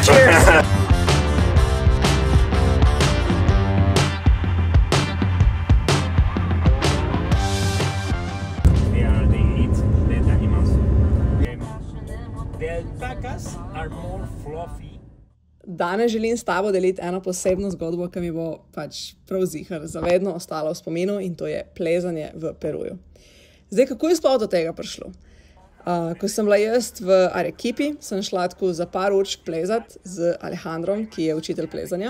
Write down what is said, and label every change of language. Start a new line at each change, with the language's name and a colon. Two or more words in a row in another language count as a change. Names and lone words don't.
English: Cheers! They are the dead animals. The alpacas are more fluffy.
Slovenian: Danes želim s tabo deliti eno posebno zgodbo, ki mi bo pač prav zihar zavedno ostala v spominu, in to je plezanje v Peruju. Zdaj, kako je sploh do tega prišlo? Ko sem bila jaz v Arequipi, sem šla tako za par určk plezat z Alejandrom, ki je učitelj plezanja.